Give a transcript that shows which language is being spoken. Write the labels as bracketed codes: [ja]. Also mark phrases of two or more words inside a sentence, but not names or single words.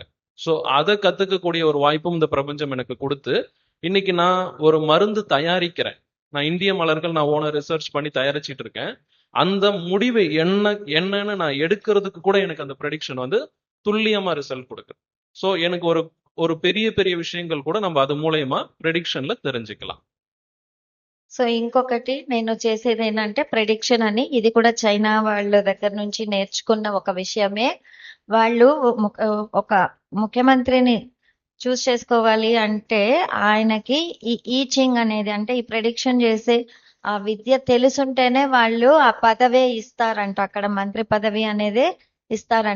[ta] ஸோ அதை கத்துக்கக்கூடிய ஒரு வாய்ப்பும் இந்த பிரபஞ்சம் எனக்கு கொடுத்து, இன்னைக்கு நான் ஒரு மருந்து தயாரிக்கிறேன். நான் இந்திய மலர்கள் நான் ஓன ரிசர்ச் பண்ணி தயாரிச்சிட்டு இருக்கேன். அந்த முடிவு என்னன்னு நான் எடுக்கிறதுக்கு கூட எனக்கு அந்த ப்ரெடிக்ஷன் துல்லியமா ரிசல்ட் கொடுக்குது. ஸோ எனக்கு ஒரு பெரிய பெரிய விஷயங்கள் கூட நம்ம அது மூலயமா ப்ரெடிக்ஷன்ல தெரிஞ்சுக்கலாம். [te] సో ఇంకొకటి నేను చేసేది ఏంటంటే ప్రెడిక్షన్ అని, ఇది కూడా చైనా వాళ్ళ దగ్గర నుంచి నేర్చుకున్న ఒక విషయమే. వాళ్ళు ఒక ముఖ్యమంత్రిని చూస్ చేసుకోవాలి అంటే ఆయనకి ఈ ఈచింగ్ అనేది, అంటే ఈ ప్రెడిక్షన్ చేసే ఆ విద్య తెలుసుంటేనే వాళ్ళు ఆ పదవే ఇస్తారంట, అక్కడ మంత్రి పదవి అనేది ఇస్తారంట.